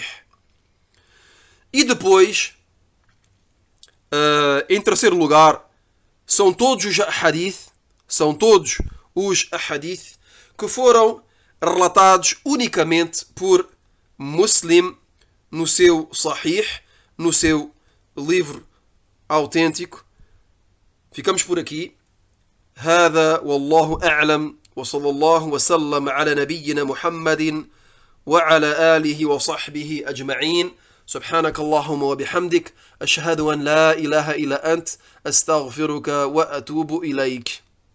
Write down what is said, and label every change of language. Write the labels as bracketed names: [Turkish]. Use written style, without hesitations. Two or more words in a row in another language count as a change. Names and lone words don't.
[Portuguese] E depois, em terceiro lugar, são todos os hadith que foram relatados unicamente por Muslim no seu Sahih, no seu livro autêntico. Ficamos por aqui. [Arabic] هذا والله أعلم وصلى الله وسلم على نبينا محمد وعلى آله وصحبه أجمعين. سبحانك اللهم وبحمدك أشهد أن لا إله إلا أنت أستغفرك وأتوب إليك.